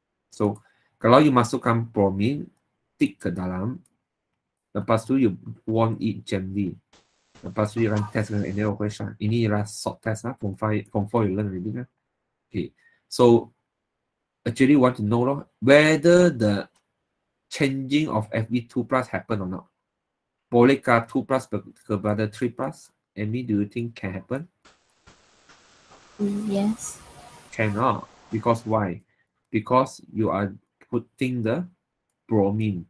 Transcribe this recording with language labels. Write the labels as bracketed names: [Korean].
[Malay] So kalau you masukkan bromine stick ke dalam, lepas tu [English] you warm it gently. [Malay] Lepas tu you akan test dengan NaO equation. Ini ialah salt test lah. [English] Form 4 you learn already [Malay] kan? [English] Okay. So actually want to know whether the changing of Fe2 plus happen or not. [Malay] Bolehkah 2 plus kepada 3 plus? [English] Amy, do you think can happen? Yes. Cannot. Because why? Because you are putting the bromine.